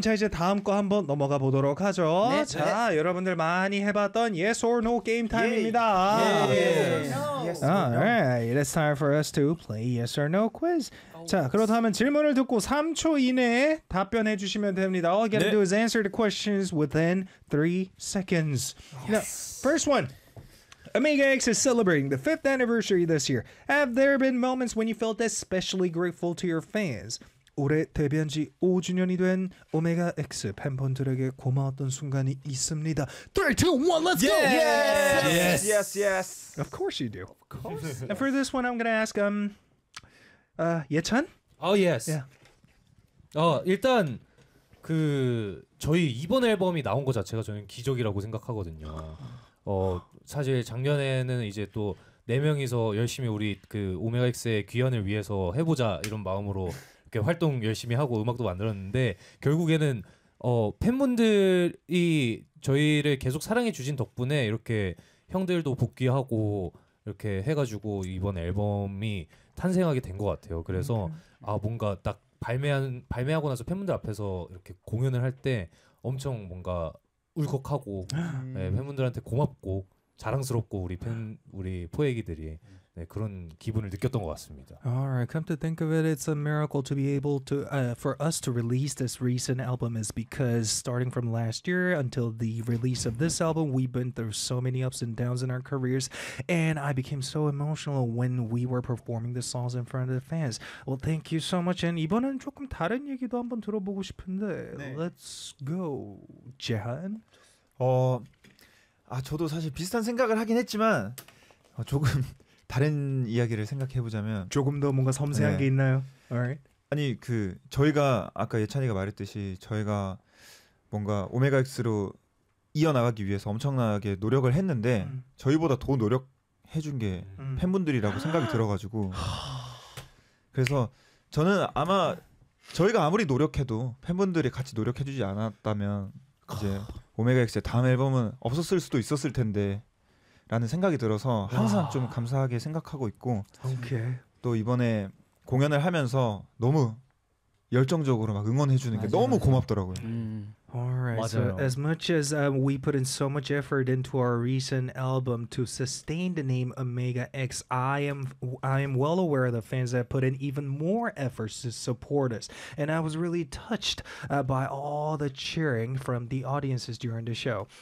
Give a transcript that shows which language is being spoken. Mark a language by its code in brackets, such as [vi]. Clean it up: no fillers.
[ko] 자, 이제 다음 거 한번 넘어가 보도록 하죠. 네, 자, 네. 여러분들 많이 해봤던 Yes or No 게임 타임입니다. [en] Yeah. Yeah. Yeah. Yes. Yes. Alright, it's time for us to play Yes or No quiz. [ko] Oh, 자, 그렇다면 질문을 듣고 3초 이내에 답변해 주시면 됩니다. [en] All you gotta [ko] 네. [en] do is answer the questions within 3 seconds. Yes. Now, first one. Omega X is celebrating the 5th anniversary this year. Have there been moments when you felt especially grateful to your fans? [ko] 올해 데뷔한 지 5주년이 된 Omega X 팬분들에게 고마웠던 순간이 있습니다. [en] 3, 2, 1, let's yes. go! Yes. yes! Yes, yes. Of course you do. Of course. And for this one, I'm gonna ask, Yechan? Oh, yes. Yeah. [ko] 일단... 그 저희 이번 앨범이 나온 거 자체가 저는 기적이라고 생각하거든요. 사실 작년에는 이제 또 네 명이서 열심히 우리 그 오메가 X의 귀환을 위해서 해보자 이런 마음으로 이렇게 활동 열심히 하고 음악도 만들었는데 결국에는 팬분들이 저희를 계속 사랑해주신 덕분에 이렇게 형들도 복귀하고 이렇게 해가지고 이번 앨범이 탄생하게 된 것 같아요. 그래서 아 뭔가 딱 발매하고 나서 팬분들 앞에서 이렇게 공연을 할 때 엄청 뭔가 울컥하고 네, 팬분들한테 고맙고 자랑스럽고 우리 포애기들이 네, 그런 기분을 느꼈던 것 같습니다. [en] Alright, come to think of it, it's a miracle to be able to for us to release this recent album is because starting from last year until the release of this album, we've been through so many ups and downs in our careers, and I became so emotional when we were performing the songs in front of the fans. Well, thank you so much. And [ko] 이번엔 조금 다른 얘기도 한번 들어보고 싶은데, 네. [en] let's go, Jehan. [ko] 저도 사실 비슷한 생각을 하긴 했지만 조금 다른 이야기를 생각해보자면 조금 더 뭔가 섬세한 네. 게 있나요? [en] Alright. [ko] 아니 그 저희가 아까 예찬이가 말했듯이 저희가 뭔가 오메가 X로 이어나가기 위해서 엄청나게 노력을 했는데 저희보다 더 노력해준 게 팬분들이라고 생각이 들어가지고 그래서 저는 아마 저희가 아무리 노력해도 팬분들이 같이 노력해주지 않았다면 이제 오메가 X의 다음 앨범은 없었을 수도 있었을 텐데 라는 생각이 들어서 항상 와. 좀 감사하게 생각하고 있고 오케이. 또 이번에 공연을 하면서 너무 열정적으로 막 응원해주는 맞아요. 게 너무 고맙더라고요. [en] Alright, so as much as we put in so much effort into our recent album to sustain the name Omega X, I am well aware of the fans that put in even more efforts to support us. And I was really touched by all the cheering from the audiences during the show.